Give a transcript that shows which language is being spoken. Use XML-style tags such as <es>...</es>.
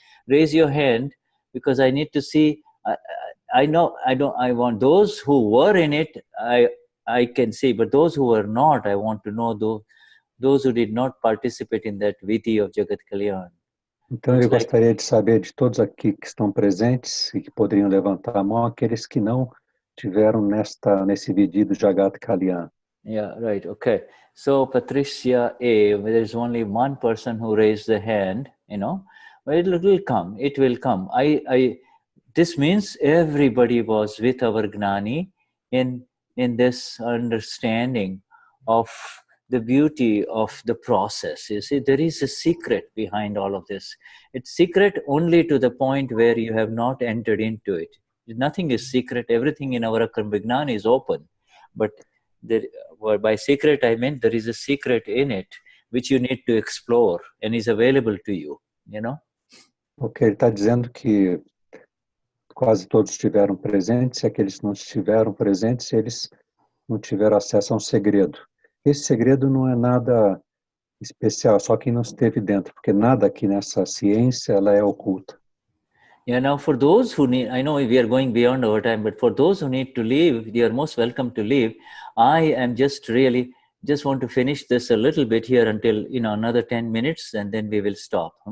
<en>Raise your hand, because I need to see. I want those who were in it, I can see, but those who were not, I want to know those who did not participate in that vidhi of Jagat Kalyan.</en> <pt>Então, eu gostaria de saber de todos aqui que estão presentes e que poderiam levantar a mão, aqueles que não tiveram nesse vidhi do Jagat Kalyan.</pt> <en>Yeah, right. Okay. So Patricia A, there's only one person who raised the hand, you know, but it will come. It will come. This means everybody was with our Gnani in this understanding of the beauty of the process. You see, there is a secret behind all of this. It's secret only to the point where you have not entered into it. Nothing is secret. Everything in our Akram Vignan is open. But by secret, I mean there is a secret in it which you need to explore and is available to you, you know?</en> <pt>Ok, ele está dizendo que quase todos estiveram presentes, e aqueles que não estiveram presentes, eles não tiveram acesso a um segredo. Esse segredo não é nada especial, só quem não esteve dentro, porque nada aqui nessa ciência ela é oculta.</pt> <en>Yeah, now for those who need, I know we are going beyond our time, but for those who need to leave, you are most welcome to leave. I am just want to finish this a little bit here until, another 10 minutes, and then we will stop.</en>